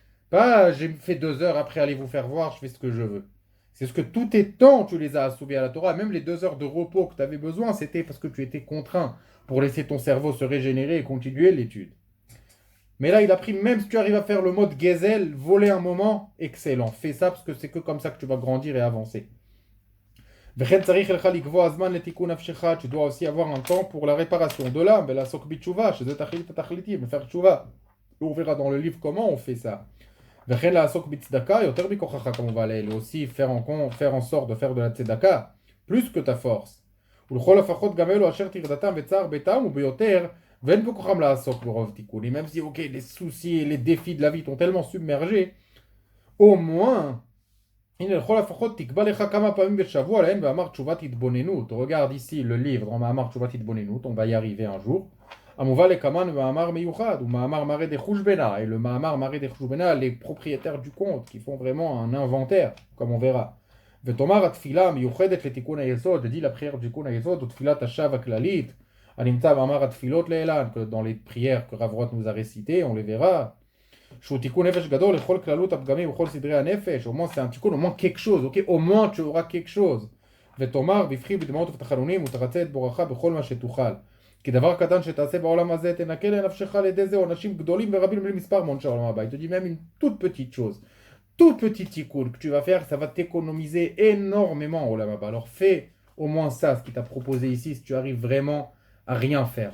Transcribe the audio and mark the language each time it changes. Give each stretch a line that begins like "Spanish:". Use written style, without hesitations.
French: Pas, j'ai fait 2 heures, après allez vous faire voir, je fais ce que je veux. C'est ce que tous tes temps, tu les as assouvis à la Torah. Même les 2 heures de repos que tu avais besoin, c'était parce que tu étais contraint pour laisser ton cerveau se régénérer et continuer l'étude. Mais là, il a pris, même si tu arrives à faire le mode Gezel, voler un moment, excellent. Fais ça parce que c'est que comme ça que tu vas grandir et avancer.
Hebrew: וכן צריך לך לקבוע זמן לתיקון נפשך,
French: tu dois aussi avoir un temps pour la réparation de l'âme,
Hebrew: ולעסוק בתשובה, שזה תכלית התכליתים,
French: faire תשובה. On verra dans le livre comment on fait ça.
Hebrew: וכן לעסוק בצדקה, יותר מכוחך כמובן,
French: et aussi faire en sorte de faire de la tzedaka, plus que ta force.
Hebrew: ולכל לפחות גם אלו אשר טרדתם וצער ביתם וביותר, ואין בכוחם לעסוק ברוב תיקונים,
French: même si ok, les soucis et les défis de la vie t'ont tellement submergé, au moins, regarde ici le livre dans Ma'amar Tshuvat Hitbonenut, on va y arriver un jour. Et le Ma'amar Maré des Chouchbena, les propriétaires du compte, qui font vraiment un inventaire, comme on verra.
Hebrew: ותאמר התפילה המיוחדת לתיקון היסוד,
French: dit la prière du תיקון היסוד, ou
Hebrew: תפילת השווא הכללית, הנמצא במאמר התפילות לעילן,
French: que dans les prières que Rav Roth nous a récitées, on les verra.
Hebrew: שהוא תיקון נפש גדול לכל כללות הפגמים וכל סדרי הנפש,
French: au moins c'est un תיקון, au moins quelque chose, ok? Au moins tu auras quelque chose.
Hebrew: ותאמר בבכי בדמעות ובתחנונים ותרצה את בורך בכל מה שתוכל. כי דבר קטן שתעשה בעולם הזה תנקה לנפשך על ידי זה עונשים גדולים ורבים בלי מספר מעונשי העולם הבא.
French: Il te dit même une toute petite chose, tout petit tikkun que tu vas faire, ça va t'économiser énormément au lama. Alors fais au moins ça, ce qu'il t'a proposé ici, si tu arrives vraiment à rien faire.